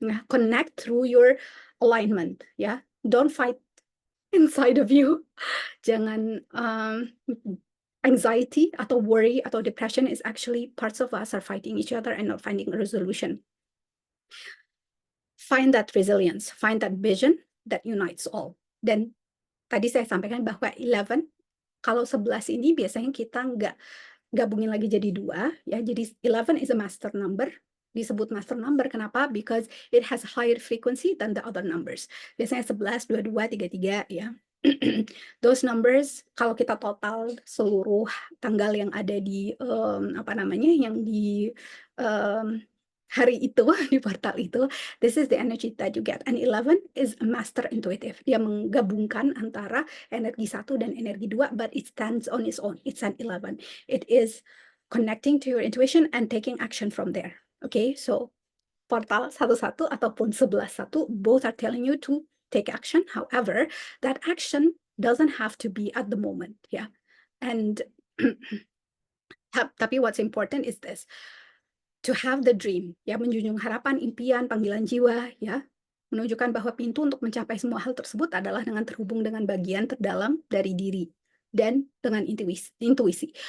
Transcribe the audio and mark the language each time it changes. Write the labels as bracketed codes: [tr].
[en] Connect through your alignment, ya. Don't fight inside of you. Jangan anxiety atau worry atau depression is actually parts of us are fighting each other and not finding a resolution. Find that resilience, find that vision that unites all. [id] Dan tadi saya sampaikan bahwa 11, kalau 11 ini biasanya kita nggak gabungin lagi jadi 2, ya. [en] Jadi 11 is a master number. [id] Disebut master number, kenapa? [en] Because it has higher frequency than the other numbers. [id] Biasanya 11, 22, 33, ya. [en] Those numbers, [id] kalau kita total seluruh tanggal yang ada di yang di hari itu, di portal itu, [en] this is the energy that you get. And 11 is a master intuitive. [id] Dia menggabungkan antara energi 1 dan energi 2, [en] but it stands on its own. It's an 11. It is connecting to your intuition and taking action from there. Okay, so portal 11 ataupun 11, both are telling you to take action. However, that action doesn't have to be at the moment, ya. [id] And tapi [en] what's important is this, to have the dream, [id] ya, menjunjung harapan, impian, panggilan jiwa, ya, menunjukkan bahwa pintu untuk mencapai semua hal tersebut adalah dengan terhubung dengan bagian terdalam dari diri dan dengan intuisi.